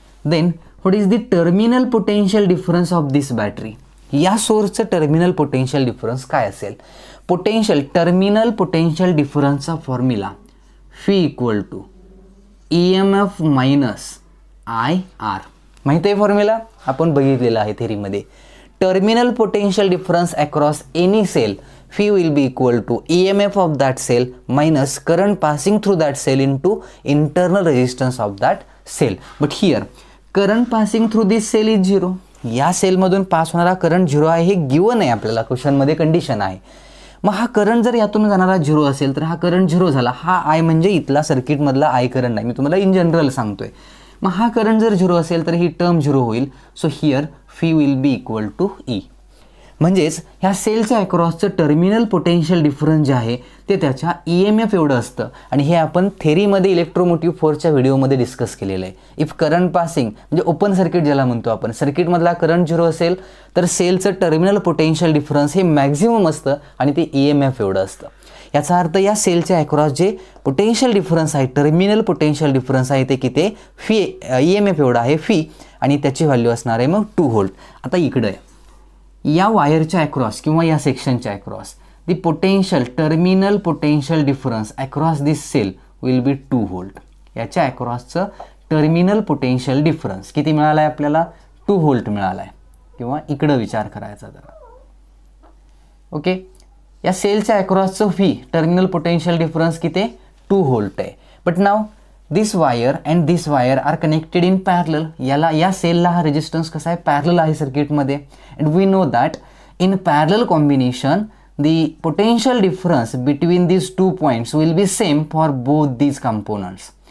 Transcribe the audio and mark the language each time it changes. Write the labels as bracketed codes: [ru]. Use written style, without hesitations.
[en] Then what is the terminal potential difference of this battery. [mr] या सोर्सचं terminal potential difference काय असेल. Terminal potential डिफरन्सचा formula fee equal to EMF minus IR. माहिती आहे formula, आपण बघितलेला आहे थेरीमध्ये. [en] Terminal potential difference across any cell, phi will be equal to EMF of that cell minus current passing through that cell into internal resistance of that cell. But here current passing through this cell is 0. [mr] या सेलमधून pass होणारा current 0 आहे, हे given आहे आपल्याला, क्वेश्चनमध्ये condition आहे. मग हा current जर यातून जाणारा 0 असेल तर हा करंट 0 झाला. हा आय म्हणजे इथला सर्किटमधला आय करंट नाही, मी तुम्हाला इन जनरल सांगतोय. मग हा करंट जर 0 असेल तर ही टर्म 0 होईल. [en] So here phi will be equal to E. [mr] म्हणजेच ह्या सेलच्या अक्रॉसचं टर्मिनल पोटेन्शियल डिफरन्स जे आहे ते त्याच्या EMF एवढं असतं. आणि हे आपण थेरीमध्ये इलेक्ट्रोमोटिव्ह फोर्सच्या व्हिडिओमध्ये डिस्कस केलेलं आहे. इफ करंट पासिंग म्हणजे ओपन सर्किट ज्याला म्हणतो आपण, सर्किटमधला करंट 0 असेल तर सेलचं टर्मिनल पोटेन्शियल डिफरन्स हे मॅक्झिमम असतं आणि ते EMF एवढं असतं. याचा अर्थ या सेलच्या अक्रॉस जे पोटेन्शियल डिफरन्स आहे, टर्मिनल पोटेन्शियल डिफरन्स आहे ते किती, EMF एवढा आहे फी, आणि त्याची व्हॅल्यू असणार आहे मग 2 volt. आता इकडं आहे या वायरच्या अक्रॉस किंवा या सेक्शनच्या across [en] The potential terminal potential difference across this cell will be 2 volt. [mr] याच्या अक्रॉसचं टर्मिनल पोटेन्शियल डिफरन्स किती मिळाला आहे आपल्याला, 2 volt मिळाला आहे. किंवा इकडं विचार करायचा जरा. ओके, या सेलच्या अक्रॉसचं व्ही टर्मिनल पोटेन्शियल डिफरन्स किती 2 व्होल्ट आहे. [en] But now this wire and this wire are connected in parallel. [mr] याला या सेलला हा रेजिस्टन्स कसा आहे पॅरलल आहे सर्किटमध्ये. [en] And we know that in parallel combination the potential difference between these 2 points will be same for both these components.